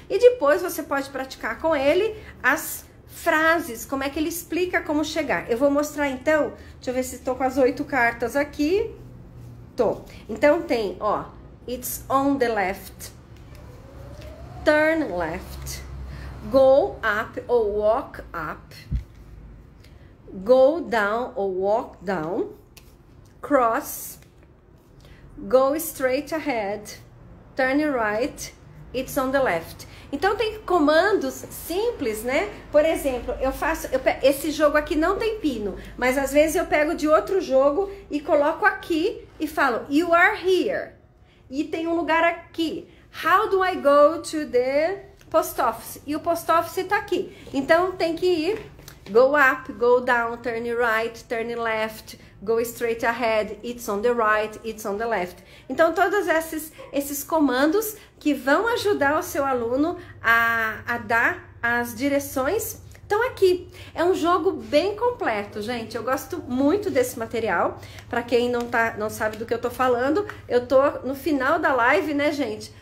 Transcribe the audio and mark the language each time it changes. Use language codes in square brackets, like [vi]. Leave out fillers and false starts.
[pt] E depois você pode praticar com ele as frases, como é que ele explica como chegar. Eu vou mostrar então, deixa eu ver se estou com as 8 cartas aqui. Tô. Então tem, ó, [en] it's on the left, turn left, go up ou walk up, go down or walk down, cross, go straight ahead, turn right, it's on the left. [pt] Então tem comandos simples, né? Por exemplo, esse jogo aqui não tem pino, mas às vezes eu pego de outro jogo e coloco aqui e falo, [en] you are here. [pt] E tem um lugar aqui. [en] How do I go to the post office? [pt] E o post office tá aqui. Então tem que ir [en] go up, go down, turn right, turn left, go straight ahead, it's on the right, it's on the left. [pt] Então, todos esses comandos que vão ajudar o seu aluno a dar as direções estão aqui. É um jogo bem completo, gente. Eu gosto muito desse material. Para quem não sabe do que eu tô falando, eu tô no final da live, né, gente?